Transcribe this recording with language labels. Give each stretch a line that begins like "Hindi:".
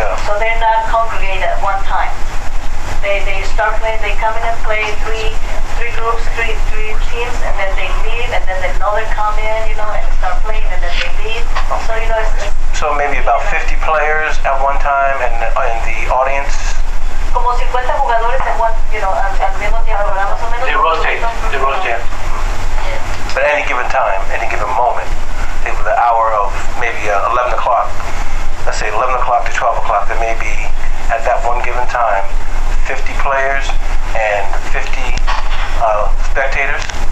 English: So they're not congregated at one time. They start playing, they come in and play three groups, three teams, and then they leave, and then another come in, and start playing, and then they leave. So, it's so maybe about 50 players at one time, and the audience?
Spanish: Como 50 jugadores en one, al mismo tiempo, ¿verdad? Más o menos.
English: They rotate. Yeah. But at any given time, any given moment, think of the hour of maybe 11 o'clock, let's say 11 o'clock to 12 o'clock, there may be, at that one given time, 50 players and 50 spectators?